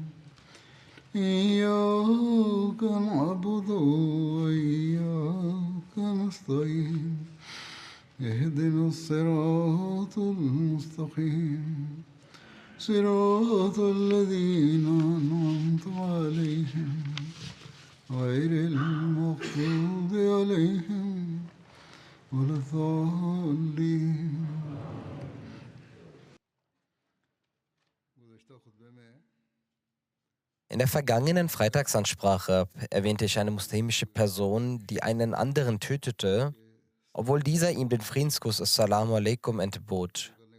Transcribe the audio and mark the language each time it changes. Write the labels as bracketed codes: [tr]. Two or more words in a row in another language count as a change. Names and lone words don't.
[ar] إياك نعبد وإياك نستعين اهدنا الصراط المستقيم صراط الذين أنعمت عليهم غير المغضوب عليهم ولا الضالين. [de] In der vergangenen Freitagsansprache erwähnte ich eine muslimische Person, die einen anderen tötete, obwohl dieser ihm den Friedensgruß [ar] السلام عليكم [de] entbot.